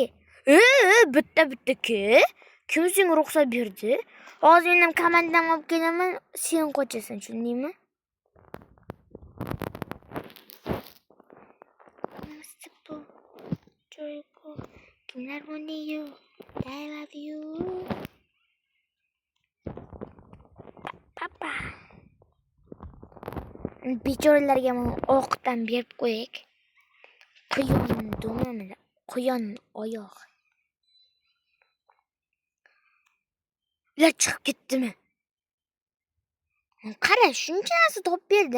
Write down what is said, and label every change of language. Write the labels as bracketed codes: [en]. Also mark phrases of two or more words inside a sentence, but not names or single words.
[uz] Bitta ke. Kim senga ruxsat berdi? Hozir men ham komandan olib kelaman, sen qochasan, tushundingmi? Kimlar bunday? [en] I love you. Papa. [uz] Bechoralarga ovqatdan berib qo'yaylik. Quyon dumamida, quyon oyoq. Ular chiqib ketdimi? Qara, shuncha narsa topib berdim.